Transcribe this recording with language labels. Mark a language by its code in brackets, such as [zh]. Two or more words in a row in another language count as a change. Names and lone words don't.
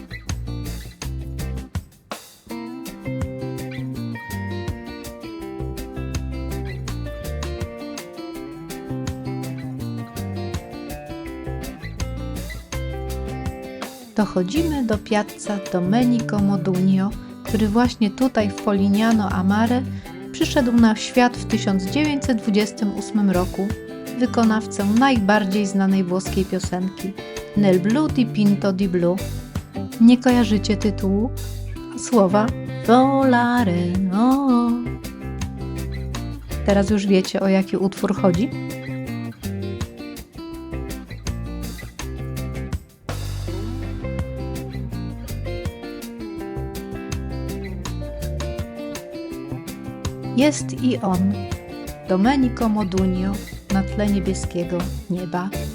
[pl] Dochodzimy do Piazza Domenico Modugno, który właśnie tutaj w Polignano a Mare przyszedł na świat w 1928 roku, wykonawcę najbardziej znanej włoskiej piosenki Nel blu dipinto di blu. Nie kojarzycie tytułu? A słowa volare, no. Teraz już wiecie, o jaki utwór chodzi? Jest i on, Domenico Modugno, na tle niebieskiego nieba.